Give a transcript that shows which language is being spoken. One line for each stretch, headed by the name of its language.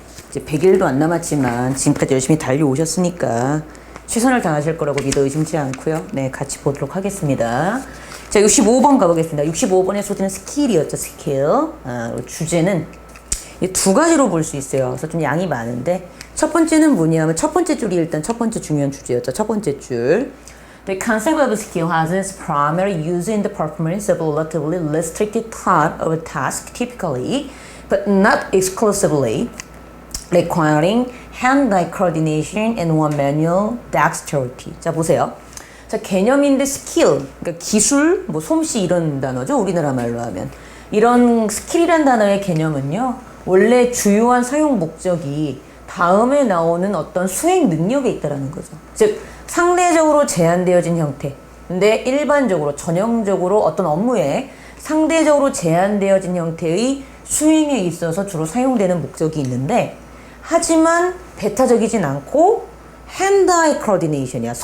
Korean: 이제 100일도 안 남았지만 지금까지 열심히 달려오셨으니까 최선을 다하실 거라고 믿어 의심치 않고요. 같이 보도록 하겠습니다. 자, 65번 가보겠습니다. 65번의 소재는 스킬이었죠, 스킬. 주제는 두 가지로 볼 수 있어요. 그래서 좀 양이 많은데 첫 번째는 뭐냐면 첫 번째 줄이 일단 첫 번째 중요한 주제였죠. 첫 번째 줄.
English: The concept of skill has its primary use in the performance of a relatively restricted part of a task, typically, but not exclusively, requiring hand-eye coordination and one manual dexterity.
Korean: 자, 보세요. 자, 개념인데 스킬, 그러니까 기술, 솜씨 이런 단어죠. 우리나라 말로 하면. 이런 스킬이란 단어의 개념은요. 원래 주요한 사용 목적이 다음에 나오는 어떤 수행 능력에 있다라는 거죠. 즉, 상대적으로 제한되어진 형태. 근데 일반적으로, 전형적으로 어떤 업무에 상대적으로 제한되어진 형태의 수행에 있어서 주로 사용되는 목적이 있는데, 하지만 배타적이진 않고,
English: hand-eye coordination
Korean: 이야.